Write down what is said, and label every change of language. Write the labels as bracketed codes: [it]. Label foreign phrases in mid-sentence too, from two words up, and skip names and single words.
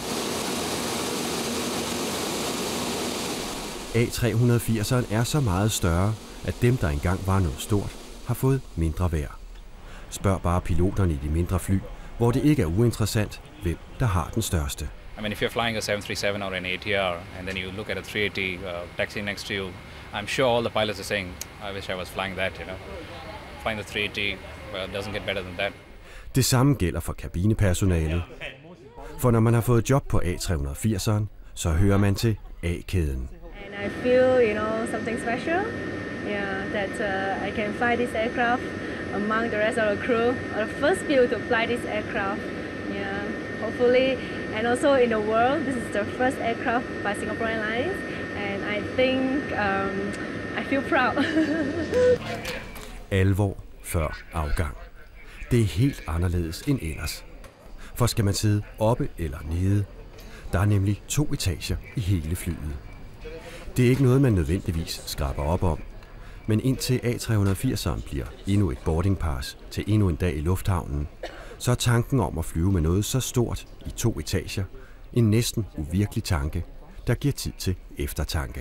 [da] A380'eren er så meget større, at dem, der engang var noget stort, har fået mindre værd. Spørg bare piloterne i de mindre fly, hvor det ikke er uinteressant, hvem der har den største. [en] I mean, if you're flying a 737 or an ATR, and then you look at a 380 taxi next to you, I'm sure all the pilots are saying, I wish I was flying that, you know. Flying the 380, well, it doesn't get better than that. [da] Det samme gælder for kabinepersonalet. For når man har fået job på A380'eren, så hører man til A-kæden. [en] And I feel, something special. Yeah, that I can fly this aircraft among the rest of the crew. I'm the first few to fly this aircraft. Yeah, hopefully, and also in the world, this is the first aircraft by Singapore Airlines, and I think I feel proud. [da] Alvor før afgang. Det er helt anderledes end ellers. For skal man sidde oppe eller nede, der er nemlig 2 etager i hele flyet. Det er ikke noget, man nødvendigvis skraber op om, men indtil A380'eren bliver endnu et boarding pass til endnu en dag i lufthavnen, så er tanken om at flyve med noget så stort i 2 etager en næsten uvirkelig tanke, der giver tid til eftertanke.